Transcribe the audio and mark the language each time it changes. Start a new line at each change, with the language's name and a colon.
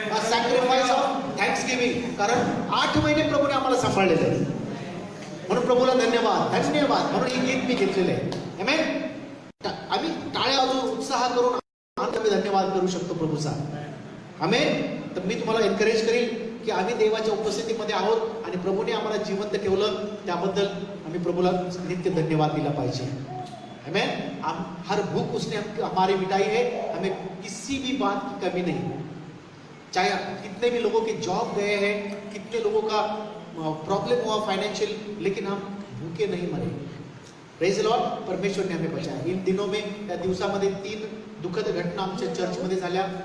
English: Sacrifice of thanksgiving.
Marathi: कारण 8 महिने प्रभूने आम्हाला सांभाळलेलं आहे, म्हणून प्रभूला धन्यवाद, धन्यवाद म्हणून हे गीत मी घेतलेलं आहे. आमेन. आम्ही टाळ्या वाजवून उत्साह करून आम्ही धन्यवाद करू शकतो प्रभूचा. आमेन. तर मी तुम्हाला एनकरेज करेल की आम्ही देवाच्या उपस्थितीमध्ये आहोत आणि प्रभूने आम्हाला जिवंत ठेवलं, त्याबद्दल आम्ही प्रभूला नित्य धन्यवाद दिला पाहिजे. आमेन.
Hindi: हर भूख उसने हमारी मिटाई है, हमें किसी भी बात की कमी नहीं. चाहे कितने भी लोगों के जॉब गए हैं, कितने लोगों का प्रॉब्लम हुआ फाइनेंशियल, लेकिन हम भूखे नहीं मरे.
English: Praise the Lord.
Hindi: परमेश्वर ने हमें बचाया. इन दिनों में,
Marathi: त्या दिवसामध्ये 3 दुःखद घटना आमच्या चर्चमध्ये झाल्या.